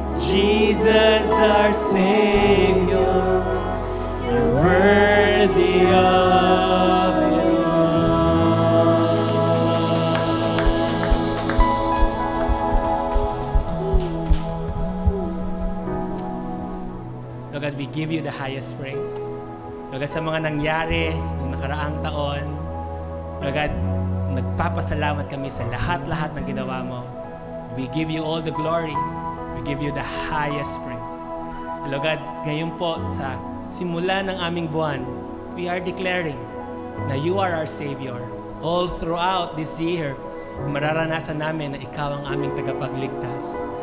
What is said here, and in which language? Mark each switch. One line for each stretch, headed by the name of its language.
English: Jesus, our Savior, you're worthy of it all. Lord God, we give you the highest praise.
Filipino: Lord God, sa mga nangyari ng nakaraang taon, Lord God, nagpapasalamat kami sa lahat-lahat ng ginawa mo.
English: We give you all the glory. We give you the highest praise.
Filipino: Lord God, ngayon po sa simula ng aming buwan,
English: we are declaring
Filipino: na
English: you are our Savior. All throughout this year,
Filipino: mararanasan namin na ikaw ang aming tagapagligtas.